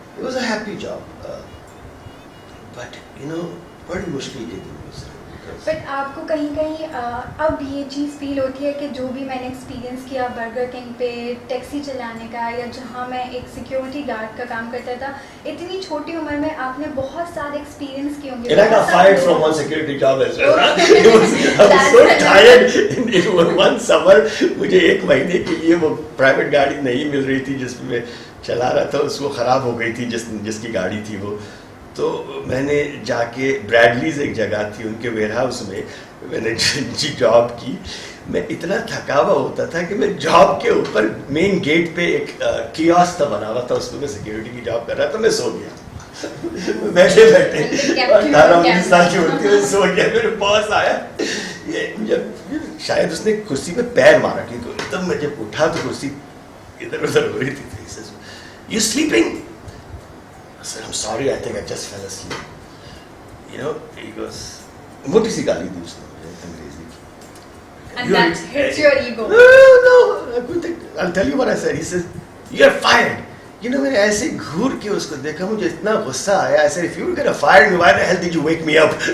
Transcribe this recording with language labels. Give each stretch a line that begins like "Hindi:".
English: It was a happy job, but you know
Urdu: بڑی مشکل کے دن گزرے. بٹ آپ کو کہیں کہیں اب یہ چیز فیل ہوتی ہے کہ جو بھی میں نے ایکسپیرینس کیا برگر کنگ پہ ٹیکسی چلانے کا یا جہاں میں ایک سیکیورٹی گارڈ کا کام کرتا تھا, اتنی چھوٹی عمر میں آپ نے بہت سارے ایکسپیرینس کیے ہوں گے.
English: And I got fired from one security job as well. I was so tired in one summer.
Urdu: مجھے 1 مہینے کے لیے وہ پرائیویٹ گاڑی نہیں مل رہی تھی جس میں چلا رہا تھا, اس کو خراب ہو گئی تھی جس کی گاڑی تھی وہ. تو میں نے جا کے برادلیز ایک جگہ تھی ان کے ویئر ہاؤس میں نے جاب کی. میں اتنا تھکا ہوا ہوتا تھا کہ میں جاب کے اوپر مین گیٹ پہ ایک کیوسک بنا ہوا تھا, اس پہ میں سیکورٹی کی جاب کر رہا تھا. میں سو گیا بیٹھے 18-19 سال کی ہوتی میں سو گیا. میرے باس آیا, جب شاید اس نے کرسی پہ پیر مارا کیونکہ تب میں جب اٹھا تو کرسی ادھر ادھر ہو رہی تھی.
English: You sleeping? I said, I'm sorry, I think I just fell asleep. You know, he goes,
Urdu: موٹی سی گالی دی اس نے مجھے انگریزی کی.
English: And that hits your ego. No, I'll tell you what I said. He says, you're fired. You know,
Urdu: میں نے ایسے گھور کے اس کو دیکھا, مجھے اتنا غصہ آیا.
English: I said, if you were gonna fire me, why the hell did you wake me up?